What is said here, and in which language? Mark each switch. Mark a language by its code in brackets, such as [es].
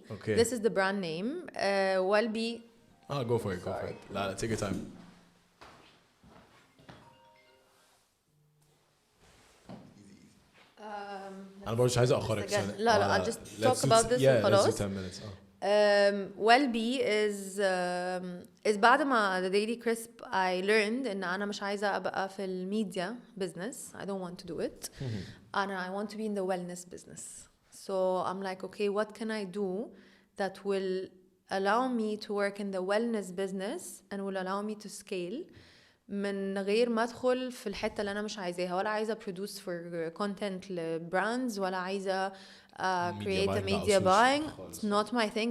[en] Okay, this is the brand name. Well-Be. Go for it. La, take your time. [ar] أنا برضه عايز أخرك. [en] لا I'll just talk about this let's do 10 minutes. [ar] Well-Be is بعد ما the Daily Crisp [en] I learned [ar] إن أنا مش عايزة أبقى في الميديا business. [en] I don't want to do it. I want to be in the wellness business. So I'm like, okay, what can I do that will allow me to work in the wellness business and will allow me to scale [ar] من غير ما أدخل في الحتة اللي أنا مش عايزاها ولا عايزة [en] produce for content لبراندز ولا عايزة create a media buying. It's not my thing.